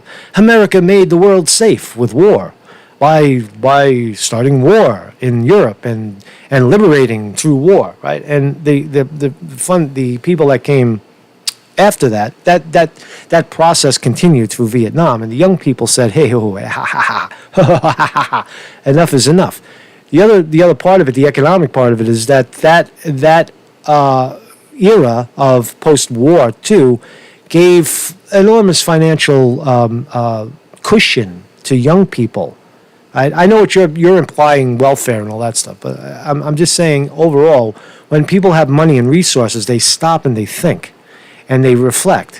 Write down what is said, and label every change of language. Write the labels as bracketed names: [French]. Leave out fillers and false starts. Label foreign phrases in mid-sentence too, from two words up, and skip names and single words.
[English] America made the world safe with war by starting war in Europe and liberating through war, right? And the people that came after that process continued through Vietnam, and the young people said, "Hey, ho, ha, ha, ha, ha, ha, ha, ha, enough is enough." The other part of it, the economic part of it, is that era of post-war too gave enormous financial cushion to young people. I know what you're implying, welfare and all that stuff, but I'm just saying overall, when people have money and resources, they stop and they think, and they reflect.